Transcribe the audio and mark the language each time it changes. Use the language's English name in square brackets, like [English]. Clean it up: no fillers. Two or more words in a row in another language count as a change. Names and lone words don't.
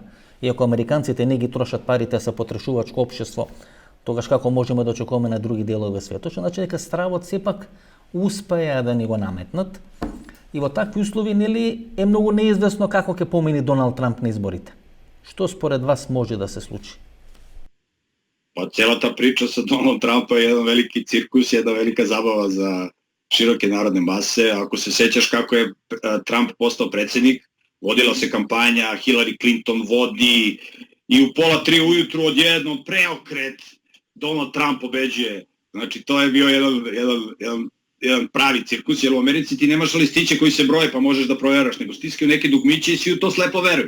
[Macedonian] И ако американците не ги трошат парите со потрошувачко општество, тогаш како можеме да очекуваме на други делови светот, што значи дека стравот сепак успеа да ни го наметнат. И во такви услови нели е многу неизвестно како ќе помине Доналд Трамп на изборите. Што според вас може да се случи? [Serbian] Pa celata priča sa Donald Trumpa je jedan veliki cirkus, jedna velika zabava za široke narodne mase. Ako se sećaš kako je Trump postao predsjednik, vodila se kampanja, Hillary Clinton vodi i u 2:30 ujutru odjednom preokret, Donald Trump pobeđuje Znači, to je bio jedan pravi cirkus, jer u Americi ti nemaš listiće koji se broje pa možeš da provjeraš, nego stiskaju neke dugmiće i svi u to slepo veruju.